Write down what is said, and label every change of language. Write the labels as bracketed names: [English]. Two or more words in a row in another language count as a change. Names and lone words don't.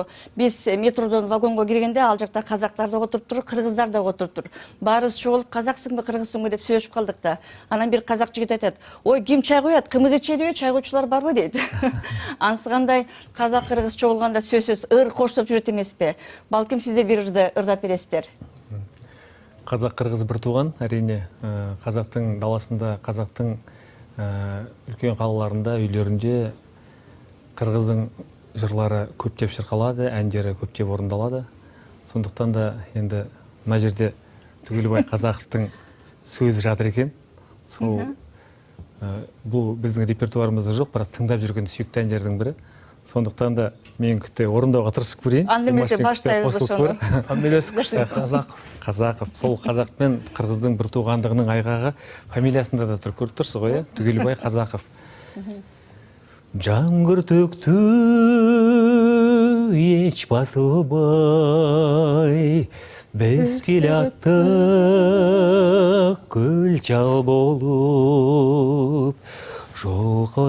[Kyrgyz] Биз метродон вагонго киргенде ал жакта казактар да отуруптур, кыргыздар да отуруптур. Баарыбыз чогулуп казаксыңбы, кыргызсыңбы деп сүйлөшүп калдык да. Анан бир казак жигит айтат: "Ой, ким чай коет? Кымыз ичелиби? Чай койчулар барбы?" дейт. Анысыгандай казак кыргыз чогулганда сөзсүз ыр коштоп жүрөт эмеспи? Балким сиздер бир ырды ырдап бересиздер. [Kazakh] Қазақ-қырғыз бір туған, әрине. Қазақтың даласында, қазақтың үлкен қалаларында, үйлерінде қырғыздың жырлары көптеп шырқалады, әндері көптеп орындалады. Сондықтан да енді мына жерде Түгелбай Қазақовтың сөзі жатыр екен. Сол бұл біздің репертуарымызда жоқ, бірақ тыңдап жүрген сүйікті әндердің бірі. Сондықтан да мен күтті орындауға тырысып көрейін. [Kyrgyz] Андемесе баштайбыз ошону. [Kazakh] Фамилиясы күшті, Қазақов. Қазақов. Сол қазақ пен қырғыздың бір туғандығының айғағы фамилиясында да тұр, көріп тұрсыз ғой, Түгелбай Қазақов. Жаңғыр төкті еш басылбай, біз келаттық көл жал болып, жол